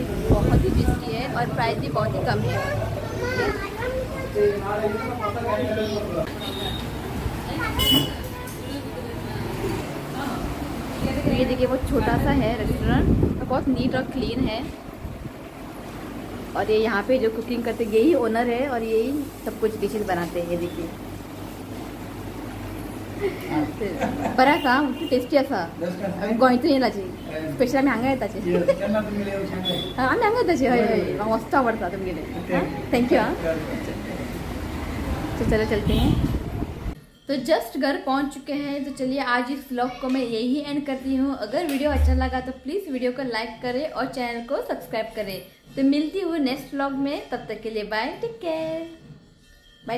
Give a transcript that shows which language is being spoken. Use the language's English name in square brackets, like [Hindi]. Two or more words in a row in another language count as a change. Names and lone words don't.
[Hindi] बहुत ही टेस्टी है और प्राइस भी बहुत ही कम है। ये देखिए बहुत छोटा सा है रेस्टोरेंट, तो बहुत नीट और क्लीन है। और ये यहाँ पे जो कुकिंग करते हैं यही ओनर है और यही सब कुछ डिशेस बनाते हैं। ये देखिए [Konkani] बरं का टेस्टी असा गोंयतून येयला स्पेशल आमी हांगा येताचे आमी हांगा येताचे हय हय म्हाका मस्त आवडटा तुमगेले। [Hindi] थँक्यू। हाँ तो चलो चलते हैं। तो जस्ट घर पहुंच चुके हैं, तो चलिए आज इस व्लॉग को मैं यही एंड करती हूँ। अगर वीडियो अच्छा लगा तो प्लीज़ वीडियो को लाइक करें और चैनल को सब्सक्राइब करें। तो मिलती हूँ [English] next vlog [Hindi] में, तब तक के लिए बाय, [English] take care.